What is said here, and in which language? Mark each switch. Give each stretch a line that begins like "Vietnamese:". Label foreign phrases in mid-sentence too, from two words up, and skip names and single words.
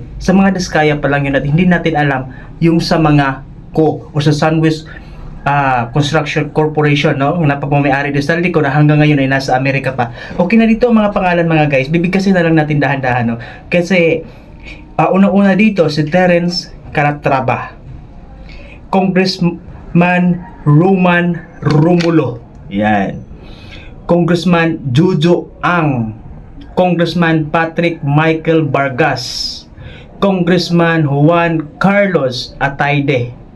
Filipino: Sa mga diskaya pa lang yun at hindi natin alam yung sa mga o sa Sunwest Construction Corporation, no? Napapamay-ari din sa Lico na hanggang ngayon ay nasa Amerika pa. Okay na dito ang mga pangalan, mga guys. Bibigkasin na lang natin dahan-dahan, no? Kasi unang-una dito si Terence Calatrava, Congressman Roman Romulo, yan, Congressman Jojo Ang, Congressman Patrick Michael Vargas, Congressman Juan Carlos Atayde,